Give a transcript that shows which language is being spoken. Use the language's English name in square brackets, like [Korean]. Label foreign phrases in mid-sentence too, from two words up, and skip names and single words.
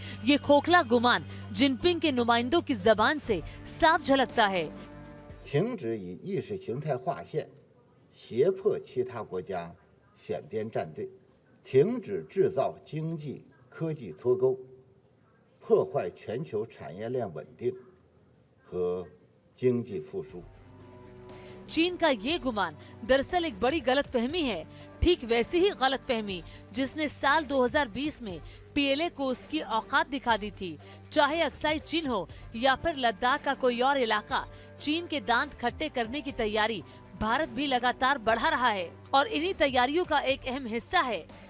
[Hindi] ये खोखला गुमान जिनपिंग के नुमाइंदों की जबान से साफ झलकता है। [Chinese] 停止以意识形态划线胁迫其他国家选边站队，停止制造经济科技脱钩，破坏全球产业链稳定和经济复苏。 [Hindi] चीन का ये गुमान दरअसल एक बड़ी गलतफहमी है, ठीक वैसी ही गलतफहमी जिसने साल 2020 में पीएलए को उसकी औकात दिखा दी थी। चाहे अक्साई चीन हो या फिर लद्दाख का कोई और इलाका, चीन के दांत खट्टे करने की तैयारी भारत भी लगातार बढ़ा रहा है और इन्हीं तैयारियों का एक अहम हिस्सा है।